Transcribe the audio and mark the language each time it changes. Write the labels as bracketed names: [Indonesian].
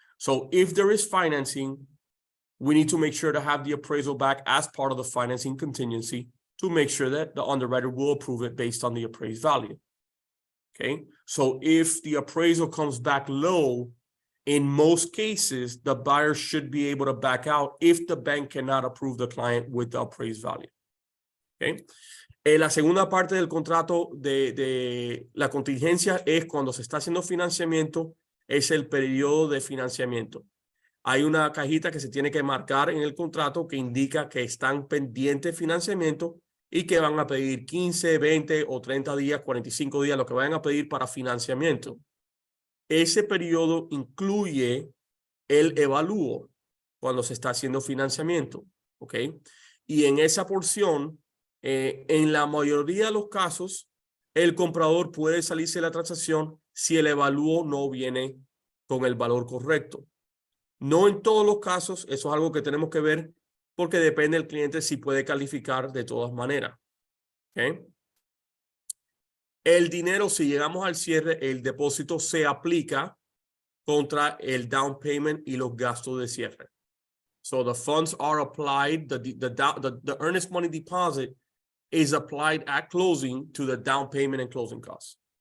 [English] So if there is financing, we need to make sure to have the appraisal back as part of the financing contingency to make sure that the underwriter will approve it based on the appraised value. Okay. So if the appraisal comes back low, in most cases, the buyer should be able to back out if the bank cannot approve the client with the appraised value. Okay. [Spanish] La segunda parte del contrato de la contingencia es cuando se está haciendo financiamiento, es el periodo de financiamiento. Hay una cajita que se tiene que marcar en el contrato que indica que están pendientes de financiamiento y que van a pedir 15, 20 o 30 días, 45 días, lo que vayan a pedir para financiamiento. Ese periodo incluye el evalúo cuando se está haciendo financiamiento, ¿ok? Y en esa porción, en la mayoría de los casos, el comprador puede salirse de la transacción si el evalúo no viene con el valor correcto. No en todos los casos, eso es algo que tenemos que ver porque depende del cliente si puede calificar de todas maneras, ¿ok? El dinero, si llegamos al cierre, el depósito se aplica contra el down payment y los gastos de cierre. [English] So the funds are applied, the earnest money deposit is applied at closing to the down payment and closing costs.